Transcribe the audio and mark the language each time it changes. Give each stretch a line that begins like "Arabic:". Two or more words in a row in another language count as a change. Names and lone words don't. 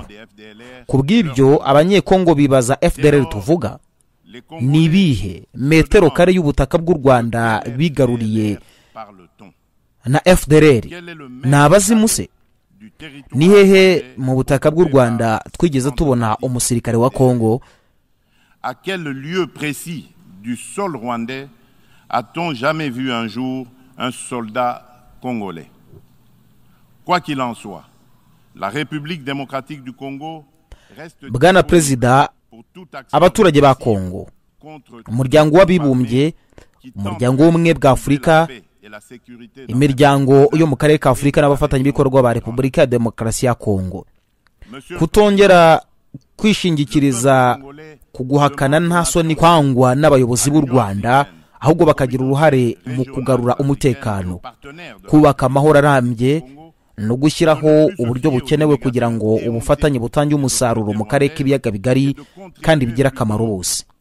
Kinyarwanda: ku bw'ibyo abanyekongo bibaza fdlr tuvuga ni ibihe metero kare y'ubutaka bw'u rwanda bigaruriye na fdlr? ni abazimu se? ni hehe mu butaka bw'u rwanda twigeze tubona umusirikare wa kongo?
French: À quel lieu précis du sol rwandais a-t-on jamais vu un jour un soldat congolais? Quoi qu'il en soit, la République démocratique du Congo reste
Kinyarwanda: Bwana Perezida, abaturage ba Kongo, umuryango w'abibumbye, umuryango w'ubumwe bwa Afurika, imiryango yo mu karere ka Afurika n'abafatanyabikorwa ba Repubulika ya Demokarasi ya Kongo kutongera kwishingikiriza kuguhakana nta soni kwangwa n'abayobozi b'u Rwanda, ahubwo bakagira uruhare mu kugarura umutekano, kubaka amahoro arambye no gushyiraho uburyo bukenewe kugira ngo ubufatanye butange umusaruro mu karere k'ibiyaga bigari kandi bigira akamaro bose.